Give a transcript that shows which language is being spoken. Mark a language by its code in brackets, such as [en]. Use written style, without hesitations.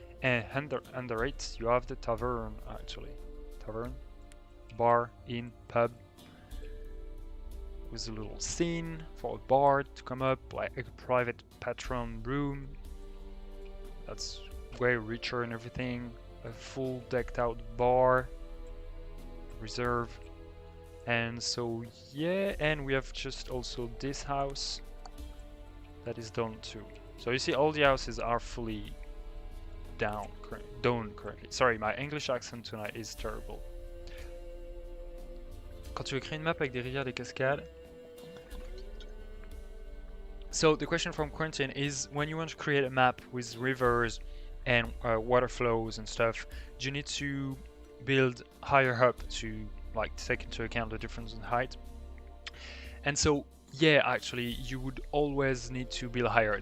[en] And under it you have the tavern, actually. Tavern, bar, inn, pub, with a little scene for a bard to come up, like a private patron room that's way richer and everything, a full decked out bar, reserve, And so yeah, and we have just also this house that is done too. So you see all the houses are fully done currently. Sorry, my English accent tonight is terrible. [fr] Quand tu veux créer une map avec des rivières, des cascades. [en] So the question from Quentin is, when you want to create a map with rivers and water flows and stuff, do you need to build higher up to like take into account the difference in height? And so yeah, actually you would always need to build higher.